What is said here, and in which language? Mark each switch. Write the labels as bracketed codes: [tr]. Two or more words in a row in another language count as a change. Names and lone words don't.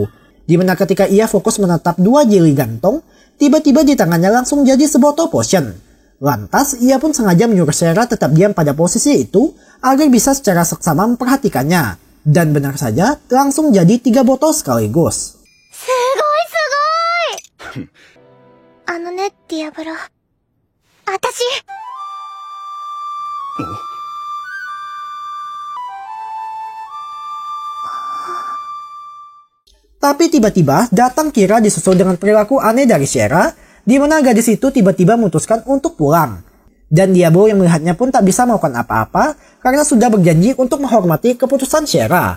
[id] Dimana ketika ia fokus menatap dua jeli gantung, tiba-tiba di tangannya langsung jadi sebotol potion. Lantas, ia pun sengaja menyuruh Sierra tetap diam pada posisi itu agar bisa secara seksama memperhatikannya. Dan benar saja, langsung jadi 3 botol sekaligus. [ja] あのね、ディアブロ。私。 [id] Tapi tiba-tiba datang Kira disusul dengan perilaku aneh dari Sierra, di mana gadis itu tiba-tiba memutuskan untuk pulang. Dan Diablo yang melihatnya pun tak bisa melakukan apa-apa karena sudah berjanji untuk menghormati keputusan Sierra.